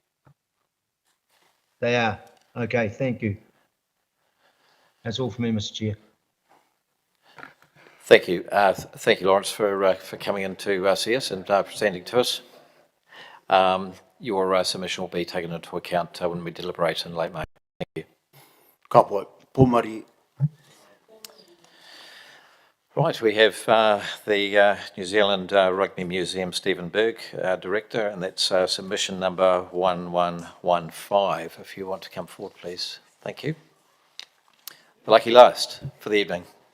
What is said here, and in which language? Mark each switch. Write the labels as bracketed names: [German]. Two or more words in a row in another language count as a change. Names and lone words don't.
[English] They are. Okay, thank you. That's all for me, Mr. Chair. Thank you. Thank you, Lawrence, for coming in to see us and presenting to us. Your submission will be taken into account when we deliberate in late May. Thank you. [Māori] Ka pai, pōmari. [English] Right, we have the New Zealand Rugby Museum, Stephen Berg, Director, and that's submission number 1115. If you want to come forward, please. Thank you. The lucky last for the evening.